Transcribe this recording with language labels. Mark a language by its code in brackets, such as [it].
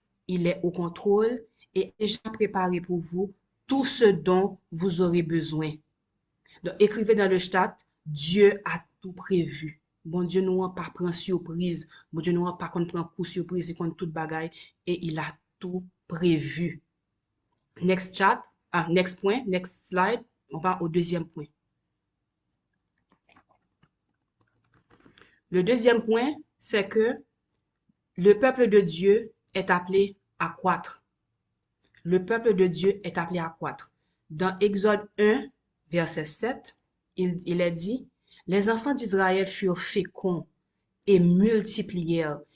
[fr] Il est au contrôle et déjà préparé pour vous tout ce dont vous aurez besoin. Donc, écrivez dans le chat, Dieu a tout prévu. Bon Dieu nous a pas prend surprise. Bon Dieu nous a pas prend coup surprise et contre toute bagaille et il a tout prévu. [en] Next chat, next point, next slide. [fr] On va au deuxième point. Le deuxième point, c'est que le peuple de Dieu est appelé à croître. Le peuple de Dieu est appelé à croître. Dans Exode 1, verset 7, il est dit, les enfants d'Israël furent féconds et multiplièrent.